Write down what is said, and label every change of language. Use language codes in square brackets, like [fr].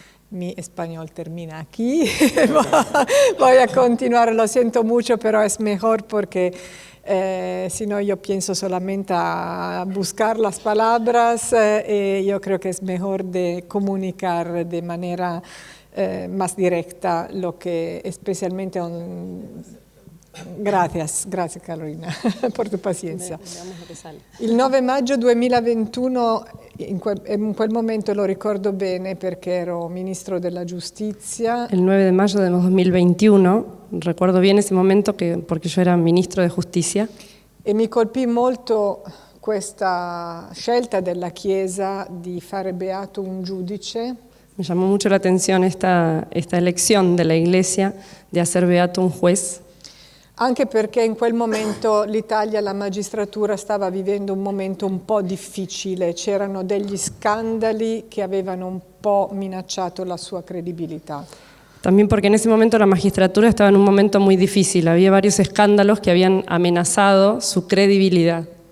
[es] Mi español termina aquí. Voy a continuar, lo siento mucho, pero es mejor porque si no yo pienso solamente a buscar las palabras. Yo creo que es mejor de comunicar de manera más directa lo que especialmente... [it] Gracias Carolina per tu pazienza. Il 9 maggio 2021, in quel momento lo ricordo bene perché ero ministro della giustizia. [es] El 9 de mayo de 2021, recuerdo bien ese momento porque yo era ministro de Justicia. [it] E mi colpì molto questa scelta della Chiesa di fare beato un giudice. [es] Me llamó mucho la atención esta elección de la Iglesia de hacer beato un juez. [it] Anche perché in quel momento l'Italia, la magistratura stava vivendo un momento un po' difficile, c'erano degli scandali che avevano un po' minacciato la sua credibilità. [es] También porque en ese momento la magistratura estaba en un momento muy difícil, había varios escándalos que habían amenazado su credibilidad.